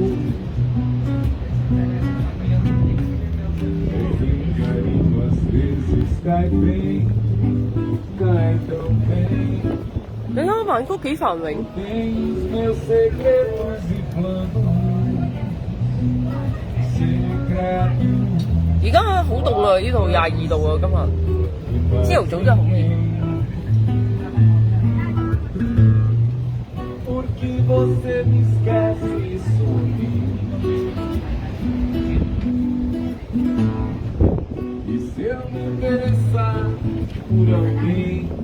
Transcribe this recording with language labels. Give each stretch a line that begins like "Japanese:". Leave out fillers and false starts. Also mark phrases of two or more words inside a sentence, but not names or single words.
Portuguese: Carinho às vezes cai bem, cai tão bem.
Cantonese: 你睇下曼谷幾繁榮。
Portuguese: Tens meus segredos e planos secretos.
Cantonese: 而家好凍啦，呢度22度啊，今日朝頭早真係好熱。
Portuguese: Que você me esquece e some. E se eu me interessar por alguém?